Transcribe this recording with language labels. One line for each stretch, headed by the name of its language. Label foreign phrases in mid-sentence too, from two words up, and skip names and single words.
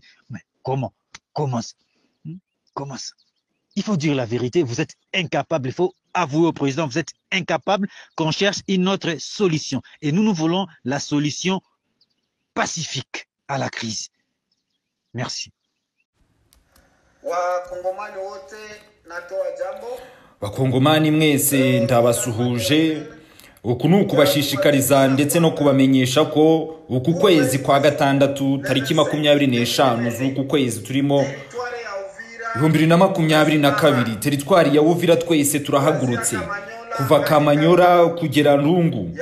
French: Mais comment? Comment ça? Comment ça? Il faut dire la vérité. Vous êtes incapable. Il faut avouer au président, vous êtes incapable qu'on cherche une autre solution. Et nous voulons la solution pacifique à la crise. Merci.
Kinyarwanda: Bakongomani mwese ndabasuhuje. Uku ni ukubashishikariza ndetse no kubamenyesha ko uku kwezi kwa gatandatu tariki 25 z'uku kwezi turimo 2022 teritwari ya Uvira twese turahagurutse kuva Kamanyora kugera Lungu.